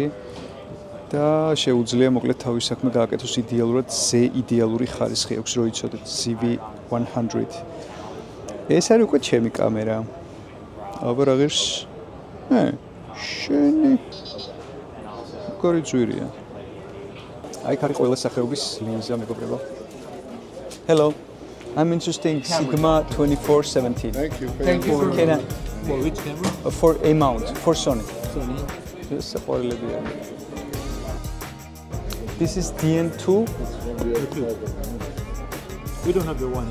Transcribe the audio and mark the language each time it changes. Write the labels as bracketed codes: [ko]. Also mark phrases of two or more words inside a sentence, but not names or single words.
[ka] და შეუძლია მოკლედ თავის საქმე გააკეთოს იდეალურად, ზე იდეალური ხარისხი აქვს, რო იცოდეთ ZV-100. ეს არის უკვე ჩემი კამერა. აბა რა ღირს? შენი კორი ძვირია. აი ხარი ყველა სახეობის ლინზა მეგობრებო. [en] Hello. I'm interested in Sigma 2417. Thank you. Can I For which camera? for a mount for Sony? Sony. Yes, this is DN2. We don't have the one.